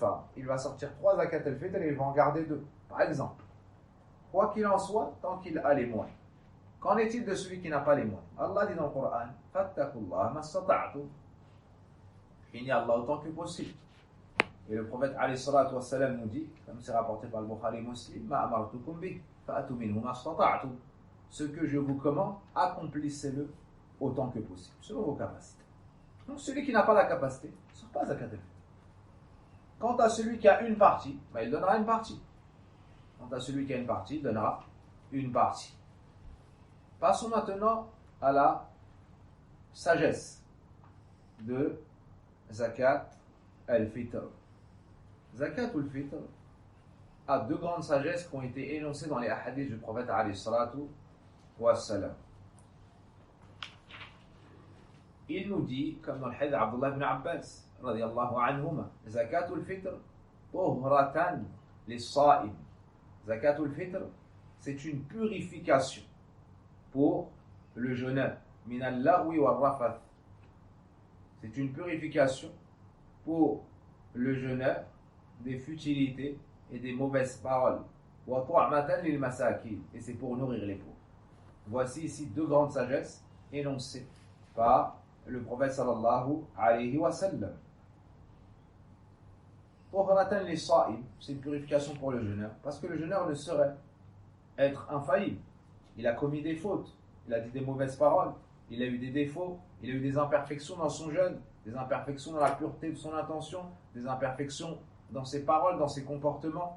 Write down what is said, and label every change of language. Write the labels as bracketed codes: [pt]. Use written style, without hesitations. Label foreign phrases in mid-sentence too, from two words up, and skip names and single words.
[fr] Il va sortir 3 [ar] زكاة الفطر [fr] et il va en garder 2. Par exemple. quoi qu'il en soit, tant qu'il a les moyens. Qu'en est-il de celui qui n'a pas les moyens? Allah dit dans le Coran, [ar] فاتقوا الله ما استطعتم. [fr] Craignez Allah autant que possible. Et le prophète [ar] عليه الصلاة والسلام [fr] nous dit, comme c'est rapporté par le Bukhari Muslim, [ar] ما أمرتكم به فأتوا منه ما استطعتم. [fr] Ce que je vous commande, accomplissez-le autant que possible, selon vos capacités. Donc celui qui n'a pas la capacité ne sort pas [ar] زكاة الفطر. [fr] Quant à celui qui a une partie, il donnera une partie. Quant à celui qui a une partie, il donnera une partie. Passons maintenant à la sagesse de [ar] زكاة الفطر. زكاة الفطر [fr] a deux grandes sagesses qui ont été énoncées dans les hadiths du prophète [ar] عليه الصلاة والسلام. [fr] Il nous dit, comme dans le hadith d'Abdullah ibn Abbas, [ar] رضي الله عنهما, زكاة الفطر طهرة للصائم. زكاة الفطر, [fr] c'est une purification pour le jeûneur. [ar] من اللغو والرفث. [fr] C'est une purification pour le jeûneur des futilités et des mauvaises paroles. [ar] وطعمة للمساكين. [fr] Et c'est pour nourrir les pauvres. Voici ici deux grandes sagesses énoncées par le prophète [ar] صلى الله عليه وسلم. طهرة للصائم, [fr] c'est une purification pour le jeûneur, parce que le jeûneur ne saurait être infaillible. Il a commis des fautes, il a dit des mauvaises paroles, il a eu des défauts, il a eu des imperfections dans son jeûne, des imperfections dans la pureté de son intention, des imperfections dans ses paroles, dans ses comportements.